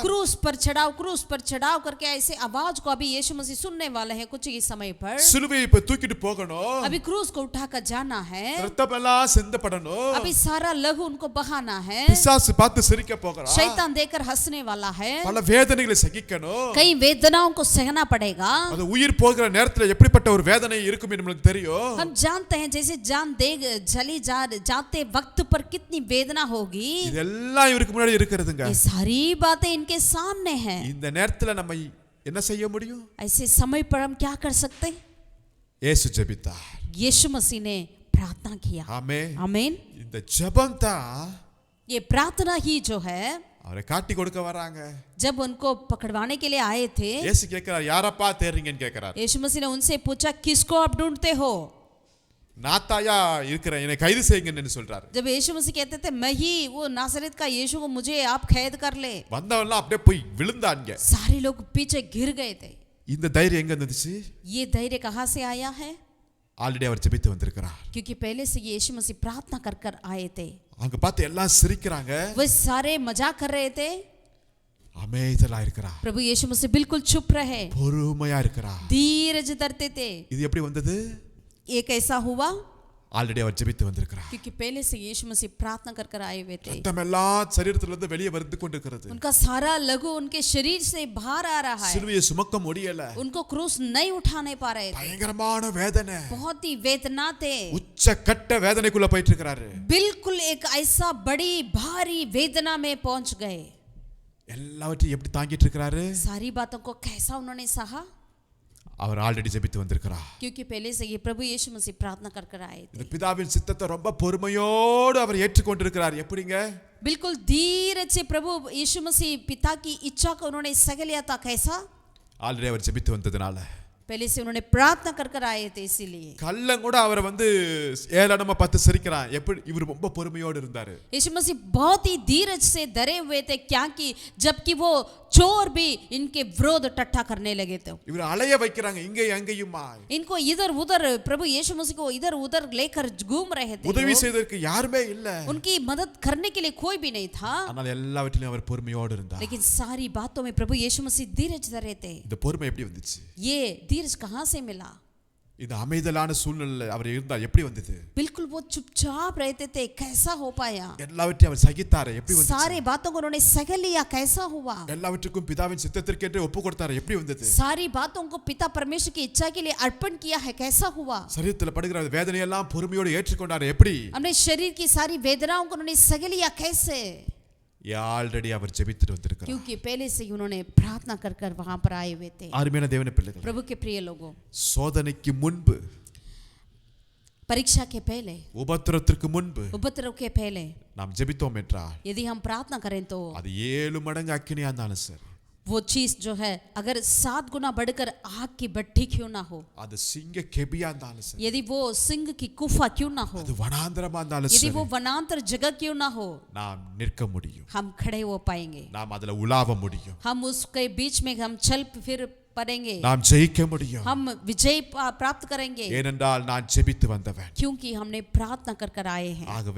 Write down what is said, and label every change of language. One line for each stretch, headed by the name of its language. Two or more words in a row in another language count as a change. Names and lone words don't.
Hindi: क्रूस पर चढ़ाओ करके ऐसे आवाज को अभी यीशु मसीह सुनने वाले हैं कुछ ही समय पर.
Tamil: சிலுவையை இப்ப தூக்கிட்டு போகணும்.
Hindi: अभी क्रूस को उठाकर जाना है.
Tamil: ரத்தம் எல்லாம் சிந்தப்படணும்.
Hindi: अभी सारा लहू उनको बहाना है.
Tamil: பிசாசு பார்த்து சிரிக்க போகிறார்.
Hindi: शैतान देखकर हंसने वाला है.
Tamil: பல வேதனைகளை சகிக்கணும்.
Hindi: कई वेदनाओं को सहना पड़ेगा.
Tamil: அது உயிர் போகிற நேரத்துல எப்படிப்பட்ட ஒரு வேதனை இருக்கும் என்று நமக்கு தெரியும்.
Hindi: हम जानते हैं जैसे जान दे चली जाते वक्त पर कितनी वेदना होगी.
Tamil: இதெல்லாம் இவருக்கு முன்னாடி இருக்கிறதுங்க.
Hindi: ये सारी बातें इनके सामने हैं.
Tamil: இந்த நேரத்துல நம்ம என்ன செய்ய முடியும்?
Hindi: ऐसे समय पर हम क्या कर सकते हैं?
Tamil: இயேசு ஜெபித்தார்.
Hindi: यीशु मसीह ने प्रार्थना किया.
Tamil: ஆமென்.
Hindi: आमीन.
Tamil: இந்த ஜெபம் தான்
Hindi: ये प्रार्थना ही जो है
Tamil: அவரை காட்டி கொடுக்க வராங்க.
Hindi: जब उनको पकड़वाने के लिए आए थे,
Tamil: இயேசு கேட்கிறார், யாரப்பா தேடுறீங்கன்னு கேட்கிறார்.
Hindi: यीशु मसीह ने उनसे पूछा किसको आप ढूंढते हो?
Tamil: நாத்தாயா இருக்கிறேன், என்னை கைது செய்யுங்கன்னு சொல்றாரு.
Hindi: जब यीशु मसीह कहते थे मैं ही वो नासरत का यीशु को मुझे आप कैद कर ले,
Tamil: வந்தவன்லாம் அப்படியே போய் விழுந்தாங்க.
Hindi: सारे लोग पीछे गिर गए थे.
Tamil: இந்த தைரியம் எங்க இருந்துச்சு?
Hindi: ये धैर्य कहाँ से आया है?
Tamil: ஆல்ரெடி அவர் ஜெபித்து வந்திருக்கிறார்.
Hindi: क्योंकि पहले से यीशु मसीह प्रार्थना कर कर आए थे.
Tamil: அங்க பார்த்து எல்லாம் சிரிக்கிறாங்க.
Hindi: वे सारे मजाक कर रहे थे.
Tamil: அமைதலா இருக்கிறார்.
Hindi: प्रभु यीशु मसीह बिल्कुल चुप रहे,
Tamil: பொறுமையா இருக்கிறார்.
Hindi: धीरज धरते थे.
Tamil: இது எப்படி வந்தது?
Hindi: ये कैसा हुआ?
Tamil: ஆல்ரெடி அவர் ஜெபித்து வந்திருக்கிறார்.
Hindi: क्योंकि पहले से यीशु मसीह प्रार्थना कर कर आए हुए थे.
Tamil: ரத்தம் எல்லாம் சரீரத்துல இருந்து வெளியே வந்து கொண்டிருக்கிறது.
Hindi: उनका सारा लहू उनके शरीर से बाहर आ रहा है.
Tamil: சிலுவையை சுமக்க முடியல.
Hindi: उनको क्रूस नहीं उठाने पा रहे थे.
Tamil: பயங்கரமான வேதனை.
Hindi: बहुत ही वेदना थे.
Tamil: உச்ச கட்ட வேதனைக்குள்ள போயிட்டு இருக்காரு.
Hindi: बिल्कुल एक ऐसा बड़ी भारी वेदना में पहुंच गए.
Tamil: எல்லாவற்றையும் எப்படி தாங்கிட்டு இருக்காரு?
Hindi: सारी बातों को कैसा उन्होंने सहा?
Tamil: அவர் ஆல்ரெடி ஜெபித்து வந்திருக்கிறார்.
Hindi: क्योंकि पहले से ये प्रभु यीशु मसीह प्रार्थना कर कर आए थे.
Tamil: இந்த பிதாவின் சித்தத்தை ரொம்ப பொறுமையோடு அவர் ஏற்றுக்கொண்டிருக்கிறார். எப்படிங்க?
Hindi: बिल्कुल धीरज से प्रभु यीशु मसीह पिता की इच्छा को उन्होंने सह लिया था. कैसा?
Tamil: ஆல்ரெடி அவர் ஜெபித்து வந்ததனால
Hindi: पहले से उन्होंने प्रार्थना कर कर आए थे. इसीलिए
Tamil: கள்ளம் கூட அவரை வந்து ஏளனமா பார்த்து சிரிக்கிறான். எப்படி இவர் ரொம்ப பொறுமையோடு இருந்தாரு.
Hindi: यीशु मसीह बहुत ही धीरज से डरे हुए थे, क्या कि जबकि वो चोर भी इनके विरोध टट्टा करने लगे थे.
Tamil: இவர் அலைய வைக்கிறாங்க இங்கே அங்கேயுமா.
Hindi: इनको इधर उधर प्रभु यीशु मसीह को इधर उधर लेकर घूम रहे थे.
Tamil: உதவி செய்வதற்கு யாருமே இல்ல.
Hindi: उनकी मदद करने के लिए कोई भी नहीं था.
Tamil: ஆனால் எல்லாவற்றிலும் அவர் பொறுமையோடு இருந்தார்.
Hindi: लेकिन सारी बातों में प्रभु यीशु मसीह धीरज धरे थे.
Tamil: இந்த பொறுமை எப்படி வந்துச்சு?
Hindi: ये धीरज कहाँ से मिला?
Tamil: இந்த அமைதலான சூழ்நிலையில அவர் இருந்தார். எப்படி வந்தது?
Hindi: बिल्कुल वो चुपचाप रहते थे. कैसा हो पाया?
Tamil: எல்லாவற்றையும் அவர் சகித்தார். எப்படி வந்தது?
Hindi: सारे बातों को उन्होंने सह लिया. कैसा हुआ?
Tamil: எல்லாவற்றுக்கும் பிதாவின் சித்தத்திற்கேற்று ஒப்பு கொடுத்தார். எப்படி வந்தது?
Hindi: सारी बातों को पिता परमेश्वर की इच्छा के लिए अर्पण किया है. कैसा हुआ?
Tamil: சரீரத்தில் படுகிற வேதனை எல்லாம் பொறுமையோடு ஏற்றுக்கொண்டார். எப்படி?
Hindi: हमने शरीर की सारी वेदनाओं को उन्होंने सह लिया. कैसे?
Tamil: ஆல்ரெடி அவர் ஜெபித்துட்டு வந்திருக்கிறார்.
Hindi: क्योंकि पहले से ही उन्होंने प्रार्थना कर कर वहां पर आए हुए थे.
Tamil: அருமையான தேவனுடைய பிள்ளைகள்,
Hindi: प्रभु के प्रिय लोगों,
Tamil: சோதனைக்கு முன்பு,
Hindi: परीक्षा के पहले,
Tamil: உபத்திரத்திற்கு முன்பு
Hindi: उपद्रव के पहले
Tamil: நாம் ஜெபித்தோம் என்றால்
Hindi: यदि हम प्रार्थना करें तो
Tamil: அது 7 மடங்கு அக்கினியா இருந்தாலும் சரி,
Hindi: वो चीज जो है अगर 7 गुना बढ़कर आग की भट्टी क्यों ना हो,
Tamil: அது சிங்க கெபியா இருந்தாலும் சரி,
Hindi: यदि वो सिंह की गुफा क्यों ना हो,
Tamil: அது வனாந்தரமா இருந்தாலும்
Hindi: यदि
Tamil: சரி,
Hindi: वो वनांतर जगह क्यों ना हो,
Tamil: நாம் நிற்க முடியும்.
Hindi: हम खड़े हो पाएंगे.
Tamil: நாம் அதுல உலாவ முடியும்.
Hindi: हम उसके बीच में हम चल फिर पड़ेंगे.
Tamil: நாம் ஜெயிக்க முடியும்.
Hindi: हम विजय प्राप्त करेंगे.
Tamil: ஏனென்றால் நான் ஜெபித்து வந்தவன்.
Hindi: क्योंकि हमने प्रार्थना कर कर आए हैं.
Tamil: ஆகவே